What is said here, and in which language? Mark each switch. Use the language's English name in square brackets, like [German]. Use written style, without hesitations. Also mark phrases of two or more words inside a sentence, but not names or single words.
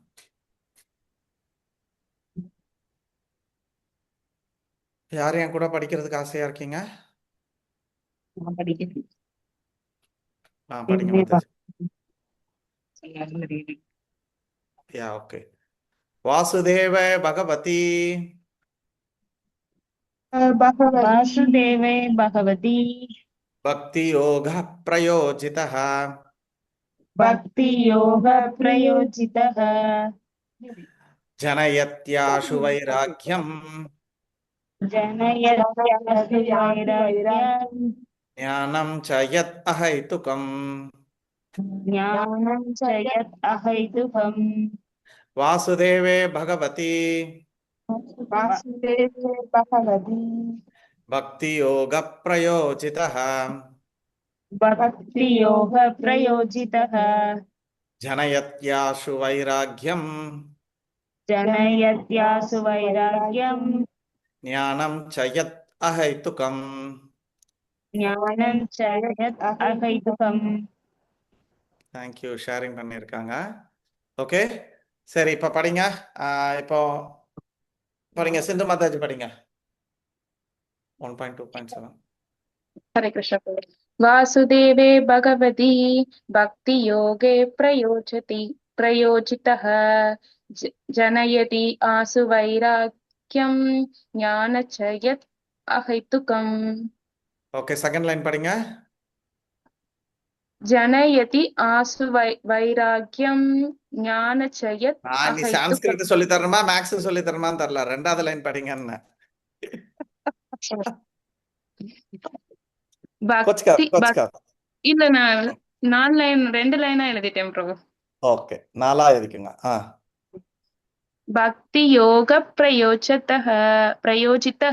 [Tamil] யார் என் கூட படிக்கிறதுக்கு ஆசையா இருக்கீங்க? நான் படிக்கிறேன். படிங்க இதுவே மாதாஜி. எல்லாரும் reading. யா ஓகே. [Sanskrit] वासुदेव भगवती वासुदेवे भगवती भक्ति योग प्रयोजितः भक्ति योग प्रयोजितः जनयत्याशु वैराग्यं जनयत्यासु वैराग्यं ज्ञानं च यत् अहैतुकम्. ज्ञानं च यत् अहैतुकम् वासुदेवे भगवती वासुदेवे भगवती भक्ति योग प्रयोजितः भक्ति योग प्रयोजितः जनयत्याशु वैराग्यं जनयत्यासु वैराग्यं ज्ञानं च यत् अहैतुकम्. ज्ञानं च यत् अहैतुकम् [English] Thank you, sharing [Tamil] பண்ணியிருக்காங்க. ஓகே, சரி, இப்போ படிங்க. இப்போ படிங்க, சிந்து மாதாஜி படிங்க. 1.2.7. [Sanskrit] हरे कृष्ण प्रभु। वासुदेवे भगवती भक्ति योगे प्रयोजितः जनयति आसु वैराग्यं ज्ञान च यत् अहैतुकम्। [Tamil] ஓகே, [English] second line [Tamil] படிங்க. [Sanskrit] जनयति आसु वैराग्यं ज्ञान च यत् [Tamil] நீ சான்ஸ்கிரிட் சொல்லி தரணுமா மேக்ஸ் சொல்லி தரணுமான்னு தெரியல. ரெண்டாவது லைன் படிங்கன்னு. இல்ல, நான் 4 லைன் 2 லைனா எழுதிட்டேன் பிரபு. ஓகே, 4ஆ எழுதிக்கங்க. [Sanskrit] भक्ति योग प्रयोजितः